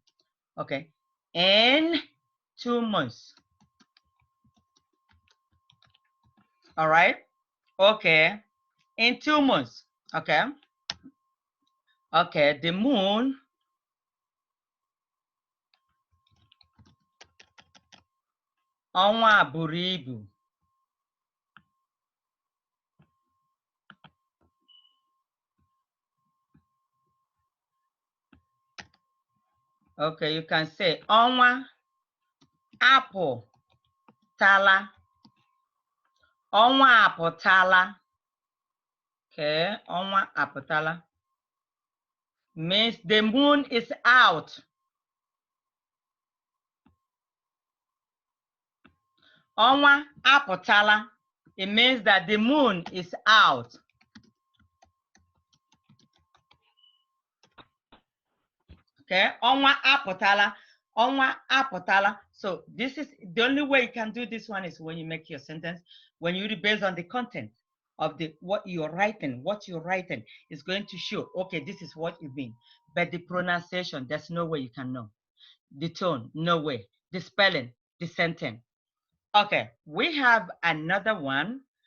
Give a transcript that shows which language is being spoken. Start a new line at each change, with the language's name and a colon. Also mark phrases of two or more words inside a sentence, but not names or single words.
English: Okay, in 2 months. All right. Okay, in 2 months. Okay. Okay, the moon
Igbo: Ọnwa buru ibu.
English: Okay, you can say
Igbo: ọnwa apụtala. Ọnwa apụtala.
English: Okay,
Igbo: ọnwa apụtala
English: means the moon is out.
Igbo: Ọnwa apụtala,
English: it means that the moon is out.
Igbo: Okay, ọnwa apụtala, ọnwa apụtala.
English: So this is the only way you can do this one is when you make your sentence, when you read based on the content of the what you're writing is going to show, okay, this is what you mean. But the pronunciation, there's no way you can know. The tone, no way. The spelling, the sentence. Okay, we have another one.